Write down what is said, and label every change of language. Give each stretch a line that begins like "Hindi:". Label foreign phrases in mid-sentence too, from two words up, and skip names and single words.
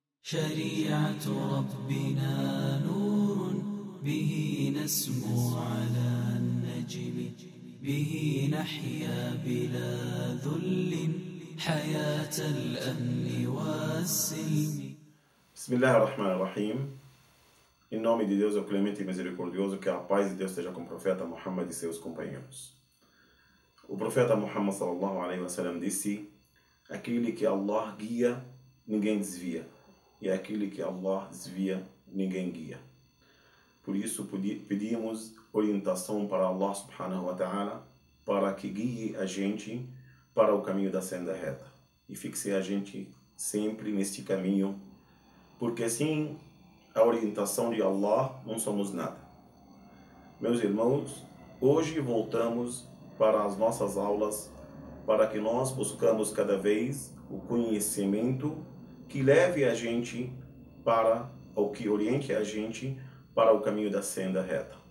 Arabic: شريعة ربنا نور به نسمو على النجم به نحيا بلا ذل حياة الأمن والسلم. بسم الله الرحمن الرحيم.
Portuguese: Em nome de Deus, o clemente e misericordioso, que a paz de Deus esteja com o profeta Muhammad e seus companheiros. O profeta Muhammad
Arabic: صلى الله عليه وسلم
Portuguese: disse: aquele que Allah guia, ninguém desvia, e aquele que Allah desvia, ninguém guia. Por isso pedimos orientação para Allah
Arabic: سبحانه وتعالى,
Portuguese: para que guie a gente para o caminho da senda reta e fixe a gente sempre neste caminho, porque sem a orientação de Allah não somos nada. Meus irmãos, hoje voltamos para as nossas aulas, para que nós buscamos cada vez o conhecimento que leve a gente para, ou que oriente a gente para o caminho da senda reta.